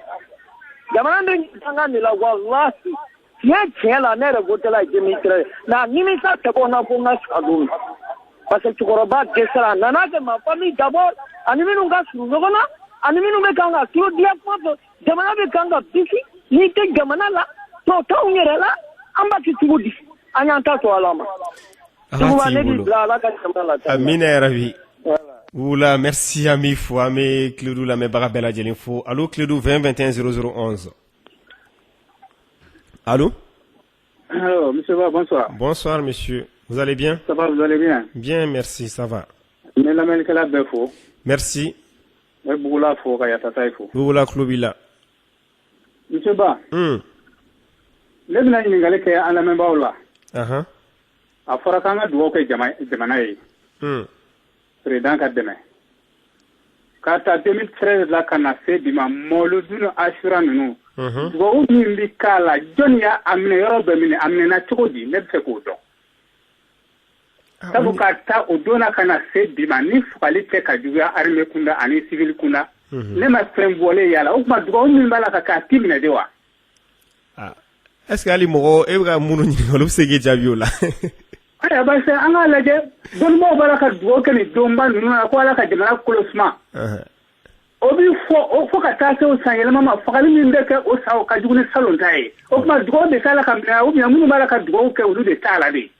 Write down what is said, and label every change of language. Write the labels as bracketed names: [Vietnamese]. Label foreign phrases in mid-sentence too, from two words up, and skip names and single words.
[Bambara] Jamana bɛ ɲanga de la walahi tiɲɛ la ne yɛrɛ votera Jemisirɛ nka nimisa tɛ ko na fo n ka sa don [French] parce que [Bambara] cɛkɔrɔba dɛsɛra a nana kɛ [French] ma famille d'abord [Bambara] ani minnu ka surun ɲɔgɔn na ani minnu bɛ kan ka tulo dilan kuma fɔ jamana bɛ kan ka bisi n'i tɛ jamana la tɔ t'anw yɛrɛ la an b'a kɛ cogo di an y'an ta to Ala ma. Tuguba ne b'i bila Ala ka jamana la. Amina yarabi. Oula, merci ami fo ami Clédou lamɛnbaga bɛɛ lajɛlen fo. [French] Allo Clédou 20 21 0011. Allô? Allô, monsieur Ba, bonsoir. Bonsoir monsieur. Vous allez bien? Ça va, vous allez bien? Bien, merci, ça va. [Bambara] Ne lamɛnnikɛla bɛɛ fo. [French] Merci. [Bambara] Ne Bugula fo ka Yatata ye fo. Bugula Klobila. Monsieur Ba. Ne bɛna ɲininkali kɛ an lamɛnbaaw la. A fɔra k'an ka dugawu kɛ jamana ye. Président ka dɛmɛ. K'a ta 2013 la ka na se bi ma Mawuludu ni Asura ninnu. Dugawu min bi k'a la jɔnni y'a minɛ yɔrɔ bɛɛ minɛ a minɛna cogo di ne bɛ fɛ k'o dɔn. Sabu ka taa o donna ka na se bi ma ni fagali tɛ ka juguya armée kunda ani civil kunda. Ne ma fɛn bɔlen yala o tuma dugawu min b'a la ka k'a ti minɛ de wa. [French] Est-ce que [Bambara] hali mɔgɔ e bɛ ka minnu ɲininka olu bɛ se k'i jaabi o la. Ayiwa [French] parce que [Bambara] an k'a lajɛ dɔnnibaaw b'a la ka dugawu kɛ nin donba ninnu na ko Ala ka jamana kolo suma. O bi fɔ ka taa se o san yɛlɛma ma fagali min bɛ kɛ o san o ka jugu ni salon ta ye. O tuma dugawu de t'a la ka minɛ [French] ou bien [Bambara] minnu b'a la ka dugawu kɛ olu de t'a la de.